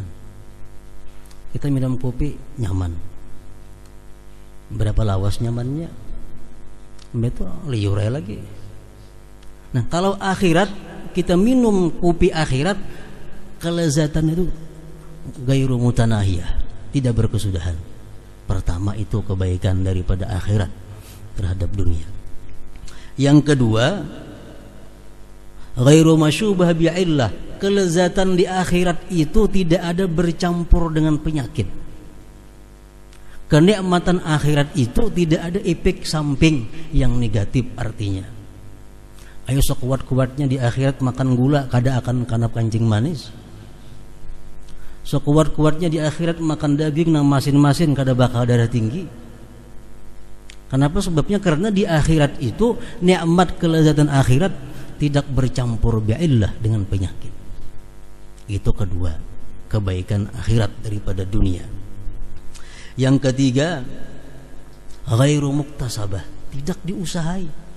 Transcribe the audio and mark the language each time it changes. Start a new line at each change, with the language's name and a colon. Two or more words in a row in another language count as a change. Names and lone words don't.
Indonesian: Kita minum kopi nyaman.
Banjar: Berapa lawas nyamannya?
Indonesian: Itu liur lagi. Nah, kalau akhirat kita minum kopi akhirat kelezatan itu
Arabic: غير متناهية,
Indonesian: tidak berkesudahan. Pertama itu kebaikan daripada akhirat terhadap dunia. Yang kedua,
Arabic: غير مشوبة بعلة,
Indonesian: kelezatan di akhirat itu tidak ada bercampur dengan penyakit. Kenikmatan akhirat itu tidak ada efek samping yang negatif artinya.
Banjar: Ayo sekuat-kuatnya di akhirat makan gula kada akan kanap kancing manis. Sekuat-kuatnya di akhirat makan daging nang masin-masin kada bakal darah tinggi.
Indonesian: Kenapa? Sebabnya karena di akhirat itu nikmat kelezatan akhirat tidak bercampur bi'illah dengan penyakit. Itu kedua, kebaikan akhirat daripada dunia. Yang ketiga,
Arabic: غير مكتسبة,
Indonesian: tidak diusahai.